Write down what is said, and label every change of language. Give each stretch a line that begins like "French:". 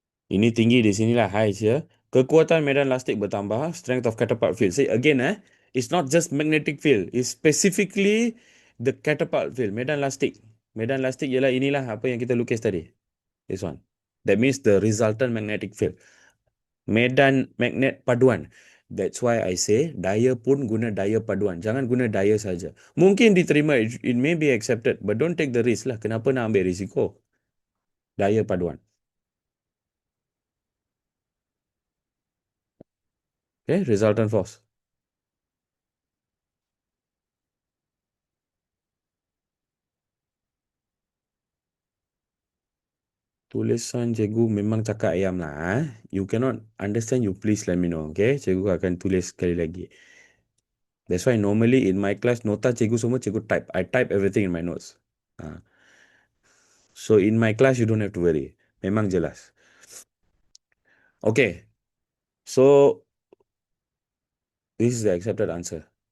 Malay: Ini tinggi di sinilah,
English: high here.
Malay: Kekuatan medan lastik bertambah,
English: strength of catapult field. See, again, it's not just magnetic field. It's specifically the catapult field, medan lastik.
Malay: Medan lastik ialah inilah apa yang kita lukis tadi.
English: This one. That means the resultant magnetic field.
Malay: Medan magnet paduan.
English: That's why I say,
Malay: daya pun guna daya paduan. Jangan guna daya saja. Mungkin diterima,
English: it may be accepted, but don't take the risk lah.
Malay: Kenapa nak ambil risiko? Daya paduan.
English: Okay, resultant force.
Malay: Tulisan cikgu memang cakap ayam lah.
English: You cannot understand, you please let me know. Okay,
Malay: cikgu akan tulis sekali lagi.
English: That's why normally in my class,
Malay: nota cikgu semua cikgu type.
English: I type everything in my notes. So in my class, you don't have to worry.
Malay: Memang jelas.
English: Okay, so this is the accepted answer.